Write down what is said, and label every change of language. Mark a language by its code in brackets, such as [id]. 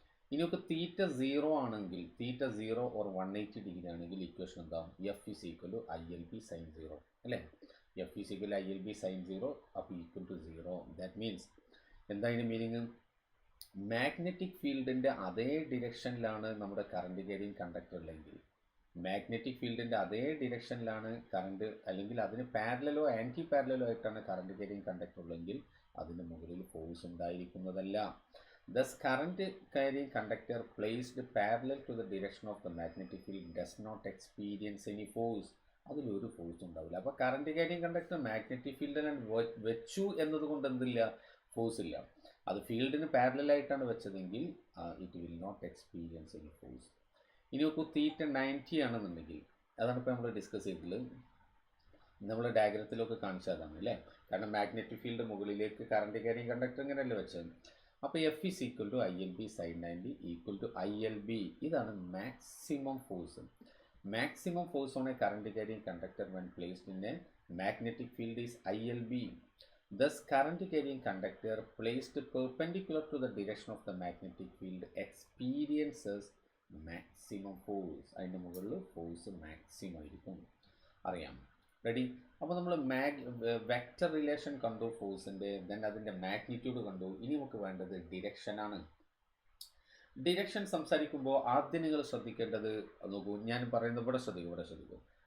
[ml] ഇനി നമുക്ക് തീറ്റ 0 ആണെങ്കിൽ, തീറ്റ 0 ഓർ 180 ഡിഗ്രി ആണെങ്കിൽ ഇക്വേഷൻ എന്താ? [en] F is equal to ILB sin 0 അല്ലേ? F is equal to ILB sin 0. അപ്പോൾ equal to 0. That means [ml] എന്താ അതിൻ്റെ മീനിങ്? മാഗ്നറ്റിക് ഫീൽഡിൻ്റെ അതേ ഡിറക്ഷനിലാണ് നമ്മുടെ കറണ്ട് ക്യാരിയിങ് കണ്ടക്ടർ ഉള്ളെങ്കിൽ, മാഗ്നറ്റിക് ഫീൽഡിൻ്റെ അതേ ഡിറക്ഷനിലാണ് കറണ്ട്, അല്ലെങ്കിൽ അതിന് പാരലലോ ആൻറ്റി പാരലലോ ആയിട്ടാണ് കറണ്ട് ക്യാരിയിങ് കണ്ടക്ടർ ഉള്ളെങ്കിൽ അതിന് മുകളിൽ force ഉണ്ടായിരിക്കുന്നതല്ല. [en] Thus, current carrying conductor placed parallel to the direction of the magnetic field does not experience any force. [ml] അതിലൊരു ഫോഴ്സ് ഉണ്ടാവില്ല. അപ്പോൾ കറണ്ട് ക്യാരിയിങ് കണ്ടക്ടർ മാഗ്നറ്റിക് ഫീൽഡിലാണ് വെച്ചു എന്നതുകൊണ്ട് എന്തില്ല? ഫോഴ്സ് ഇല്ല. അത് ഫീൽഡിന് പാരലലായിട്ടാണ് വെച്ചതെങ്കിൽ [en] It will not experience any force. [ml] ഇനി നോക്കൂ, തീറ്റ 90 ആണെന്നുണ്ടെങ്കിൽ, അതാണ് ഇപ്പോൾ നമ്മൾ ഡിസ്കസ് ചെയ്തിട്ടുള്ളത്. നമ്മൾ ഡയഗ്രത്തിലൊക്കെ കാണിച്ചതാണ് അല്ലേ? കാരണം മാഗ്നറ്റിക് ഫീൽഡ് മുകളിലേക്ക് കറണ്ട് ക്യാരിയിങ് കണ്ടക്ടർ ഇങ്ങനെയല്ലേ വെച്ചത്. [en] അപ്പോൾ F is equal to ILB sin 90 equal to ILB. ഇതാണ് maximum force. Maximum force on a current carrying conductor when placed in a magnetic field is ILB. Thus, current carrying conductor placed perpendicular to the direction of the magnetic field experiences maximum force. [ml] അതിൻ്റെ മുകളിൽ force maximum ആയിരിക്കും. അറിയാം. Ready? അപ്പോൾ നമ്മൾ vector relation കണ്ടു ഫോഴ്സിൻ്റെ. Then അതിൻ്റെ magnitude കണ്ടു. ഇനി നമുക്ക് വേണ്ടത് ഡിറക്ഷനാണ്. ഡിറക്ഷൻ സംസാരിക്കുമ്പോൾ ആദ്യം നിങ്ങൾ ശ്രദ്ധിക്കേണ്ടത് നോക്കൂ, ഞാൻ പറയുന്നത് ഇവിടെ ശ്രദ്ധിക്കും.